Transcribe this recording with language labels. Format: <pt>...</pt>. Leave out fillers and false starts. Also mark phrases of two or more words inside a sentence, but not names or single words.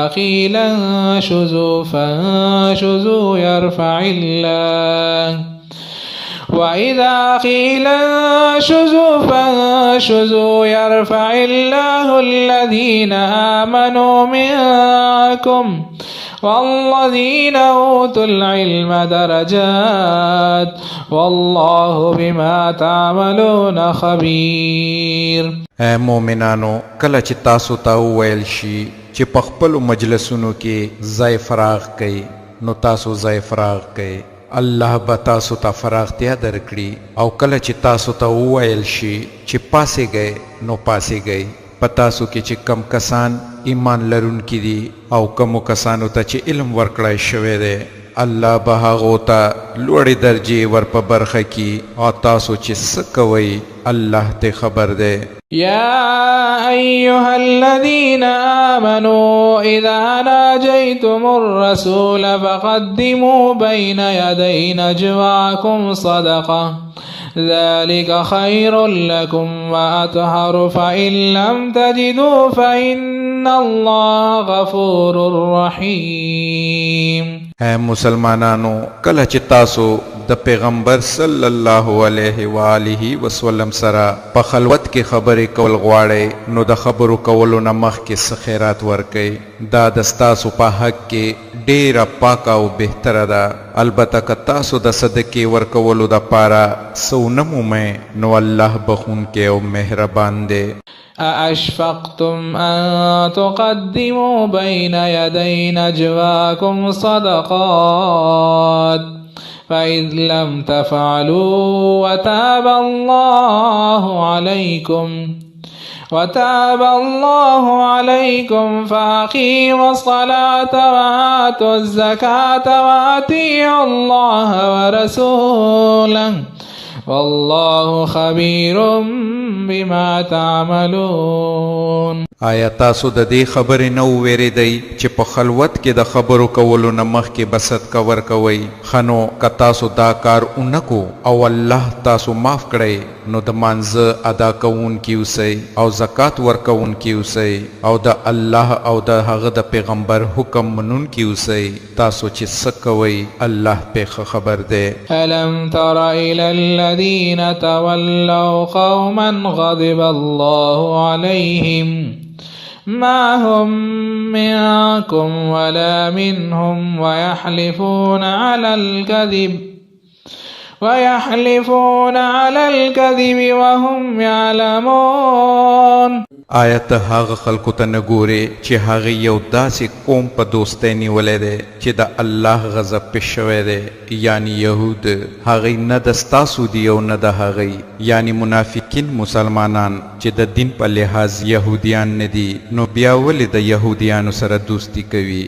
<ar>قيل انشزوا فانشزوا يرفع الله وإذا قيل انشزوا فانشزوا يرفع الله الذين آمنوا منكم والذين أوتوا العلم درجات والله بما تعملون خبير.</ar> <ps>اے مومنانو کله چې تاسو ته وویل شي چې په خپلو مجلسونو کې ځای فراغ کړئ نو تاسو ځای فراغ کړئ، الله به تاسو ته فراغتیا درکړي. او کله چې تاسو ته وویل شي چې پاسېږئ نو پاسېږئ. په تاسو کې چې کم کسان ایمان لرونکي دي او کمو کسانو ته چې علم ورکړی شوی دی الله به هغو ته لوړې درجې ور په برخه کړي او تاسو چې څه کوئ الله ته خبر دی.</ps> <ar>يا أيها الذين آمنوا إذا ناجيتم الرسول فقدموا بين يدي نجواكم صدقة ذلك خير لكم وأطهر فإن لم تجدوا فإن الله غفور رحيم.</ar> <ps>اے مسلمانانو کله چې تاسو د پیغمبر</ps> <ar>صلی الله علیه و آله وسلم</ar> <ps>سره په خلوت کې خبرې کول غواړئ نو د خبرو کولو نه مخکې څه خیرات ورکئ. دا د ستاسو په حق کې ډیره پاکه او بهتره ده. البته که تاسو د صدقې ورکولو دپاره څه ونه مومئ نو الله بخونکی او مهربان دی.</ps> <ar>أأشفقتم أن تقدموا بين يدي نجواكم صدقات فإذ لم تفعلوا وتاب الله عليكم فأقيموا الصلاة وآتوا الزكاة وأطيعوا الله ورسوله والله خبير بما تعملون.</ar> <ps>آیا تاسو د دې خبرې نه وویریدئ چې په خلوت کې د خبرو کولو نه مخکې به صدقه ورکوئ؟ ښه نو که تاسو دا کار اونکو او الله تاسو معاف کړئ نو د مانځه ادا کوونکي اوسئ او زکات ورکوونکي اوسئ او د الله او د هغه د پیغمبر حکم منونکي اوسئ. تاسو چې څه کوئ الله پې ښه خبر دی.</ps> <ar>ألم تر إلى الذين تولوا قوما غضب الله عليهم ما هم منكم ولا منهم ويحلفون على الكذب وهم يعلمون.</ar> <ps>آیا ته هغه خلکو ته نه ګورې چې هغه یو داسې قوم په دوستی نیولی دی چې د الله غضب پې شوی دی یعنی یهود. هغوی نه د ستاسو دي او نه د هغوی یعنی منافقین مسلمانان چې د دین په لحاظ یهودیان نه دي نو بیا ولې د یهودیانو سره دوستی کوي؟</ps>